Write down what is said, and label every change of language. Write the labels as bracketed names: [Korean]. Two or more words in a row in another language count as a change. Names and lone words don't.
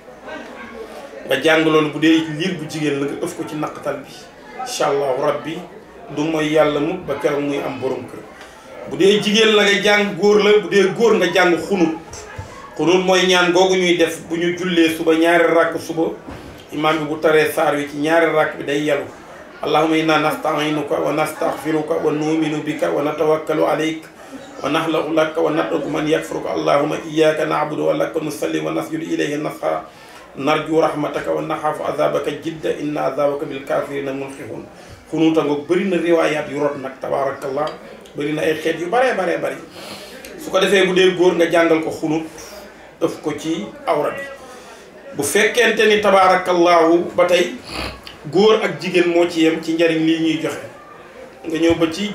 [Wolof] nga jàng loolu bu dee liir bu jigéen la nga ëf ko ci naqatal bi [Arabic] إن شاء الله [Wolof] rabbi du mooy yàlla mu ba keroog muy am borom kër bu dee jigéen la nga jàng góor la bu dee góor nga jàng xunut mooy ñaan googu ñuy def bu ñu jullee suba ñaari rakk suba imaam bi bu taree saar wi ci ñaari rakk bi day yelu [Arabic] اللهم إنا نستعينك ونستغفرك ونؤمن بك ونتوكل عليك ونخلع لك ونترك من يكفرك اللهم إياك نعبد ولك نصلي ونسجد إليه نسعى نرجو رحمتك ونخاف عذابك الجد إن عذابك بالكافرين ملحق [Wolof] xunuuta ngoog bëri na riwaayaat yu rot nag tabarakallah bëri na ay xeet yu baree bari su ko defee bu dee góor nga jàngal ko xunut def ko ci awra bi bu fekkente ni tabarakallahu ba tey góor ak jigéen moo ci yem ci njariñ lii ñuy joxe nga ñëw ba ci